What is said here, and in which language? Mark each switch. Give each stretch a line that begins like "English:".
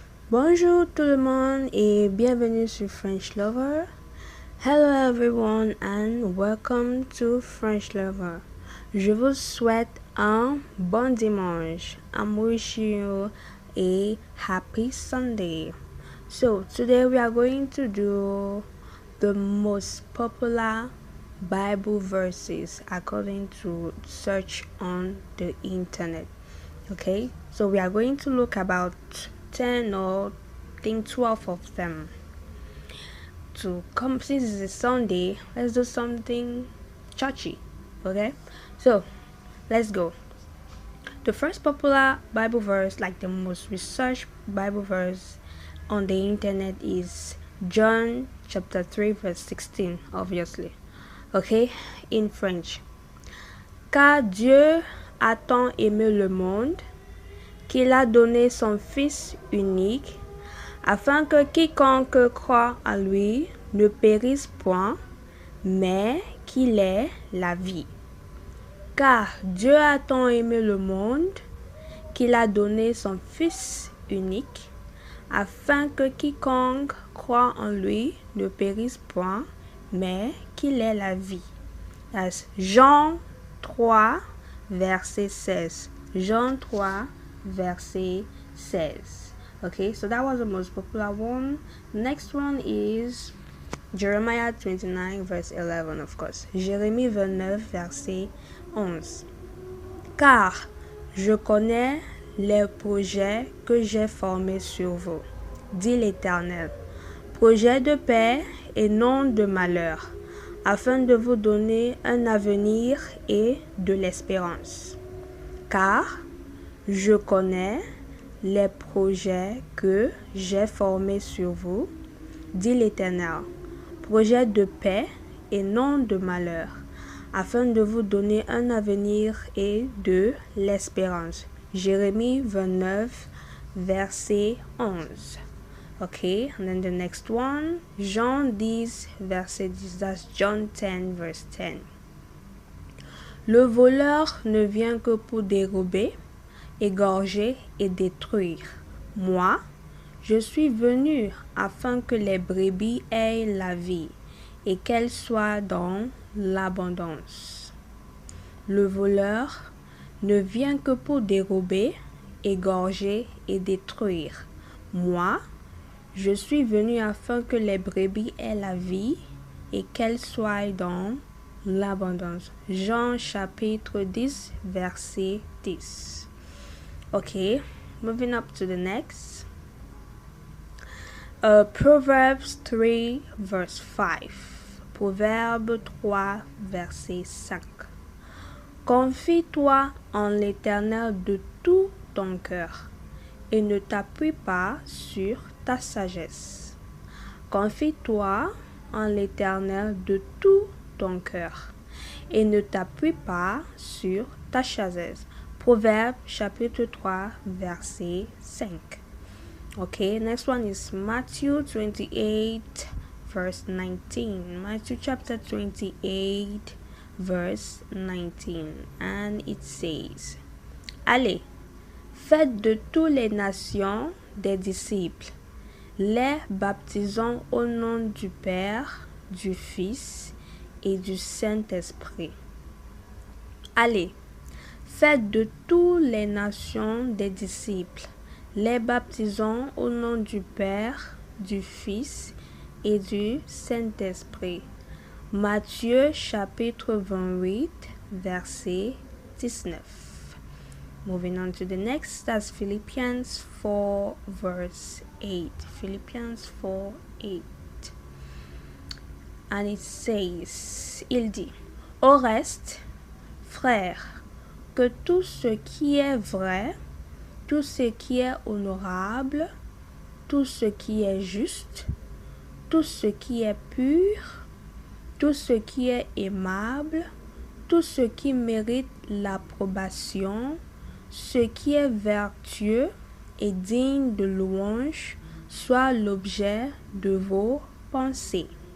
French: Bonjour tout le monde et bienvenue sur French Lover.
English: Hello everyone and welcome to French Lover.
French: Je vous souhaite un bon dimanche.
English: I'm wishing you a happy Sunday. So today we are going to do the most popular Bible verses according to search on the internet. Okay, so we are going to look about 10 or I think 12 of them. To come, since it's a Sunday, let's do something churchy. Okay, so let's go. The first popular Bible verse, like the most researched Bible verse on the internet, is John chapter 3 verse 16, obviously. Okay, in French.
French: Car Dieu a tant aimé le monde qu'il a donné son Fils unique, afin que quiconque croit en lui ne périsse point, mais qu'il ait la vie. Car Dieu a tant aimé le monde qu'il a donné son Fils unique, afin que quiconque croit en lui ne périsse point, mais qu'il ait la vie.
English: That's
French: Jean 3, verset 16. Jean 3, verset 16.
English: Okay, so that was the most popular one. Next one is Jeremiah 29, verse 11, of course.
French: Jérémie 29, verset 11. Car je connais les projets que j'ai formés sur vous, dit l'Éternel. Projets de paix et non de malheur, afin de vous donner un avenir et de l'espérance. Car je connais les projets que j'ai formés sur vous, dit l'Éternel, projets de paix et non de malheur, afin de vous donner un avenir et de l'espérance. Jérémie 29, verset 11.
English: Okay, and then the next one,
French: Jean 10, verset 10,
English: that's John 10, verse 10.
French: Le voleur ne vient que pour dérober, égorger et détruire. Moi, je suis venu afin que les brebis aient la vie et qu'elles soient dans l'abondance. Le voleur ne vient que pour dérober, égorger et détruire. Moi, je suis venu afin que les brebis aient la vie et qu'elles soient dans l'abondance. Jean chapitre 10, verset 10.
English: Okay, moving up to the next. Proverbs 3, verse 5.
French: Proverbe 3, verset 5. Confie-toi en l'Éternel de tout ton cœur et ne t'appuie pas sur ta sagesse. Confie-toi en l'Éternel de tout ton cœur et ne t'appuie pas sur ta sagesse. Proverbe chapitre 3, verset 5.
English: Okay, next one is Matthew 28, verse 19. Matthew chapter 28, verse 19. And it says,
French: Allez, faites de toutes les nations des disciples, les baptisant au nom du Père, du Fils et du Saint-Esprit. Allez, faites de toutes les nations des disciples, les baptisant au nom du Père, du Fils et du Saint-Esprit. Matthieu chapitre 28, verset 19.
English: Moving on to the next, that's Philippians 4, verse 8. Philippians 4, 8. And it says,
French: il dit, au reste, frères, que tout ce qui est vrai, tout ce qui est honorable, tout ce qui est juste, tout ce qui est pur, tout ce qui est aimable, tout ce qui mérite l'approbation, ce qui est vertueux et digne de louange, soit l'objet de vos pensées.